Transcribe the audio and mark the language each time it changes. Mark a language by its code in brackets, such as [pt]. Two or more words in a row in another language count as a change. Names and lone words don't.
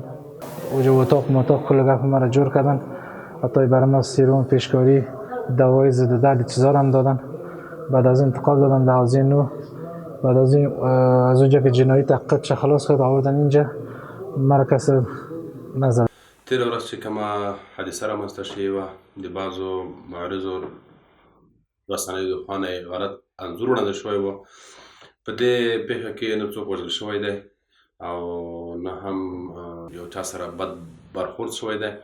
[fa] اونجا اتاق کل گپ مرا جور کردن. حتی برای من سیروم، پیشکاری، دوای ضد درد چیزا هم دادن. بعد از انتقال دادن به حوزه نو. بعد از اونجا که جنایی تحقیق چه خلاص کرد آوردن اینجا، مرا کسی نزد. [ps] تیر ورځ چې کومه حادثه رامنځته شوې وه، د بعضو معارضو رسنیو د خوا نه غلط انځور وړاندې شوی و. په دې پېښه کې نه څوک وژل شوی دی او نه هم یو چا سره بد برخورد شوی دی.